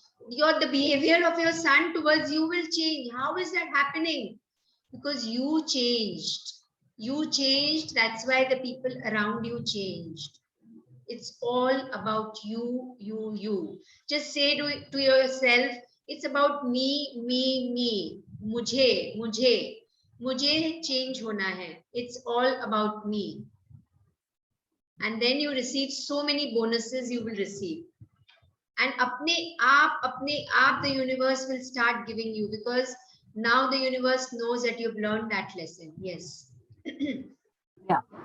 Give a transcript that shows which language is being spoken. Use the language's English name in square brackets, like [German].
[English] The behavior of your son towards you will change. How is that happening? Because you changed. That's why the people around you changed. It's all about you, you, you. Just say to yourself, it's about me, me, me. [Hindi] मुझे change होना है. [English] It's all about me. And then you receive so many bonuses you will receive. And [Hindi] अपने आप [English] the universe will start giving you, because now the universe knows that you've learned that lesson. Yes. Yeah.